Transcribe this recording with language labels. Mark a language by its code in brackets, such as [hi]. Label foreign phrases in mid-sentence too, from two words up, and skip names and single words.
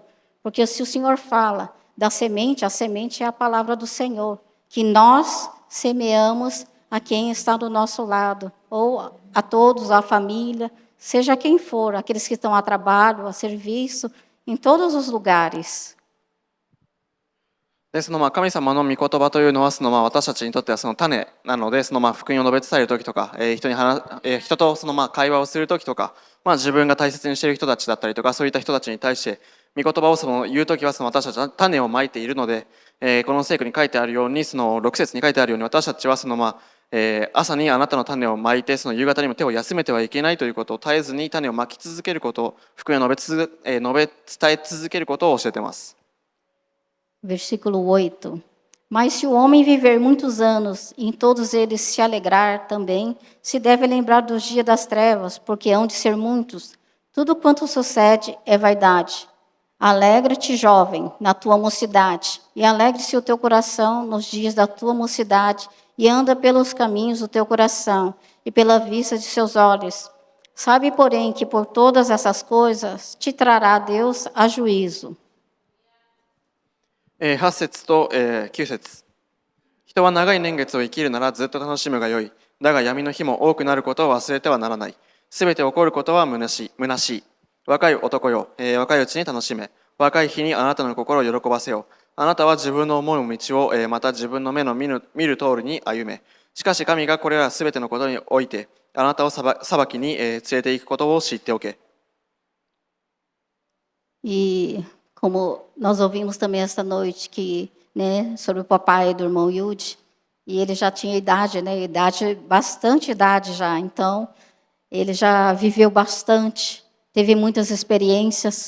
[pt] Porque se o Senhor fala da semente, a semente é a palavra do Senhor, que nós semeamos a quem está do nosso lado, ou a todos, a família, seja quem for, aqueles que estão a trabalho, a serviço, em todos os lugares. [ja] で神様の御言葉というのは私たちにとっては種なので、福音を述べ伝える時とか、人と会話をする時とか、自分が大切にしている人たちだったりとか、そういった人たちに対して御言葉を言う時は私たちは種をまいているので、この聖句に書いてあるように6節に書いてあるように、私たちは朝にあなたの種をまいて夕方にも手を休めてはいけないということを絶えずに種をまき続けること、福音を述べ伝え続けることを教えています。 [pt] Versículo 8. Mas se o homem viver muitos anos e em todos eles se alegrar também, se deve lembrar dos dias das trevas, porque hão de ser muitos. Tudo quanto sucede é vaidade. Alegra-te, jovem, na tua mocidade, e alegre-se o teu coração nos dias da tua mocidade, e anda pelos caminhos do teu coração, e pela vista de seus olhos. Sabe, porém, que por todas essas coisas te trará Deus a juízo. [ja] 8節と9節。人は長い年月を生きるならずっと楽しむがよい。だが闇の日も多くなることを忘れてはならない。すべて起こることは虚しい。若い男よ、若いうちに楽しめ。若い日にあなたの心を喜ばせよう。あなたは自分の思う道を、また自分の目の見る通りに歩め。しかし神がこれらすべてのことにおいて、あなたを裁きに、連れて行くことを知っておけ。 [pt] E como nós ouvimos também esta noite que, né, sobre o papai do irmão Yudi, e ele já tinha idade, né, bastante idade já, então ele já viveu bastante, teve muitas experiências.